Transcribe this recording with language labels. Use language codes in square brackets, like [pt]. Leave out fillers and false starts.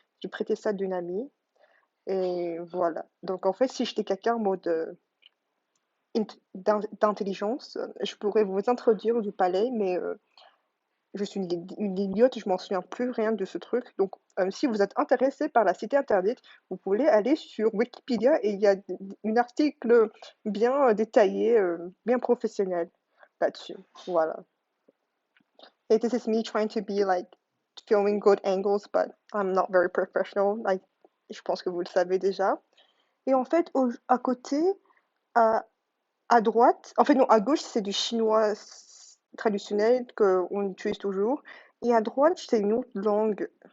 [fr] J'ai prêté ça d'une amie. Et voilà. Donc en fait, si j'étais quelqu'un en mode d'intelligence, je pourrais vous introduire du palais, mais je suis une idiote, je m'en souviens plus rien de ce truc. Donc, si vous êtes intéressé par la cité interdite, vous pouvez aller sur Wikipédia et il y a un article bien détaillé, bien professionnel là-dessus. Voilà. [en] Et this is me trying to be like filming good angles, but I'm not very professional. [fr] Like, je pense que vous le savez déjà. Et en fait, à côté, à, à droite, en fait non, à gauche, c'est du chinois traditionnel qu'on utilise toujours. Et à droite, c'est une autre langue.